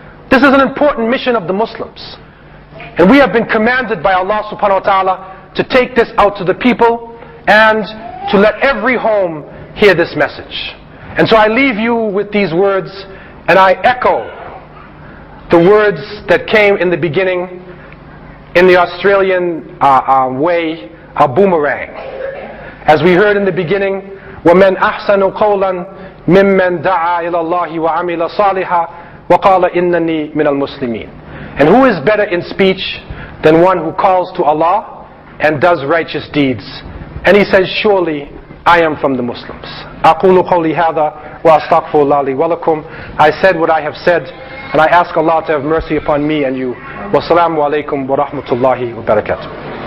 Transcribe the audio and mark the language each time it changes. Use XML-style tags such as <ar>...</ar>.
<en>This is an important mission of the Muslims. And we have been commanded by Allah subhanahu wa ta'ala to take this out to the people and to let every home hear this message. And so I leave you with these words, and I echo the words that came in the beginning in the Australian way, a boomerang. As we heard in the beginning,</en> <ar>وَمَنْ أَحْسَنُ قَوْلًا مِمَّنْ دَعَا إِلَى اللَّهِ وَعَمِلَ صَالِحًا وَقَالَ إِنَّنِي مِنَ الْمُسْلِمِينَ.</ar> <en>And who is better in speech than one who calls to Allah and does righteous deeds? And he says, surely I am from the Muslims.</en> <ar>أقول قولي هذا وأستغفر الله لي ولكم.</ar> <en>I said what I have said, and I ask Allah to have mercy upon me and you.</en> <ar>Wassalamu alaikum wa rahmatullahi wa barakatuh.</ar>